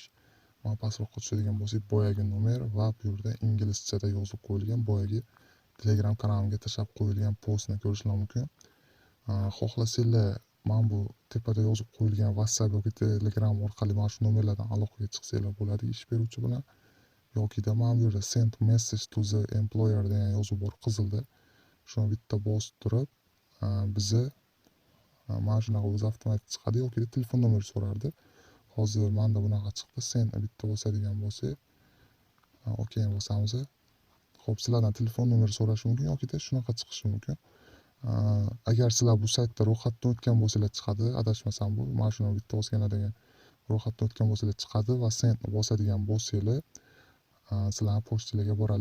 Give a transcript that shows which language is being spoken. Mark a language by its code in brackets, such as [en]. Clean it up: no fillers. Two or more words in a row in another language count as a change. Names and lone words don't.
[uz] Mana pastroqqa tushadigan bo'lsak, boyagi nomer va bu yerda inglizchada yozib qo'yilgan boyagi Telegram kanalimga tashlab qo'yilgan postni ko'rishinglar mumkin. Xohlasanglar, mana bu tepada yozib qo'yilgan WhatsApp yoki Telegram orqali mana shu nomerlardan aloqaga chiqsanglar bo'ladi ish beruvchi bilan. Yokida mana bu yerda [en] send message to the employer [uz] degan yozuv bor qizilda. Shuni bitta bosib turib, bizni mana shunaqa o'zi avtomatik chiqadi, yoki telefon nomeri so'rardi. Hozir menda bunaqa chiqdi. Sendni bitta bosadigan bo'lsak, okey bosamiz. Xo'p, sizlardan telefon nomeri so'rashi mumkin yokida shunaqa chiqishi mumkin. Agar sizlar bu saytda ro'yxatdan o'tgan bo'lsanglar chiqadi, adashmasam bu mana bitta bosganlar degan ro'yxatdan o'tgan bo'lsanglar chiqadi va sendni bosadigan bo'lsanglar sizlarni pochtalarga boradi.